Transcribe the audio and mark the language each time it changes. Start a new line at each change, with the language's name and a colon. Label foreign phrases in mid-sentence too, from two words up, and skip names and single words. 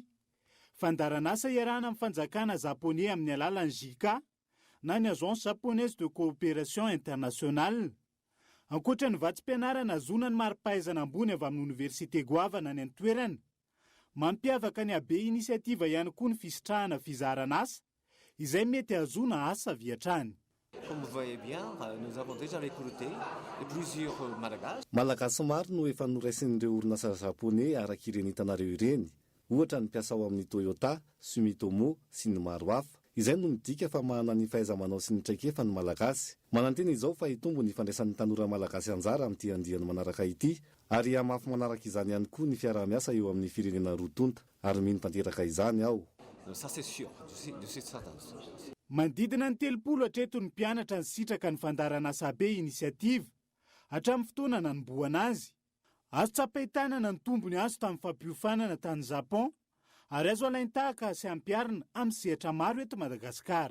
Malagasy: Fandaranasa iarahana amin'ny fanjakana japonais amin'ny alalan'ny JICA na ny Agence japonaise de coopération internationale. Ankoatra ny vatsim-pianarana azonany mari-pahaizana ambony avy amin'ny Université goavana ny antoerana. Mampiavaka ny AB initiative ihany koa ny fisitrahana fizaranasa izay mety azona asa viatrany.
French: Comme vous voyez bien, nous avons déjà recruté plusieurs Malagasy.
Malagasy: Malagasy maro no efa noraisin'ireo orinasa japonais araka ireny hitanareo ireny. Ohatra ny mpiasa ao amin'ny Toyota, Sumitomo sy ny maro hafa. Izay no midika fa manana ny fahaiza-manao sy ny traikefa ny Malagasy. Manantena izao fa hitombo ny fandraisan'ny tanora Malagasy anjara amin'ity andiany manaraka ity, ary hamafy manaraka izany ihany koa ny fiarah-miasa eo amin'ny firenena roa tonta, ary mino tanteraka izany ao.
French: Ça c'est sûr, de cette certain.
Malagasy: Mandidina ny 30 hatreto ny mpianatra ny sitraka ny fandaranasa AB initiative hatramin'ny fotoana nanomboana azy. Azo tsapahitanana ny tombony azo tamin'ny fampiofanana tany Japon, ary azo alain-tahaka sy ampiarina amin'ny sehatra maro eto Madagasikara.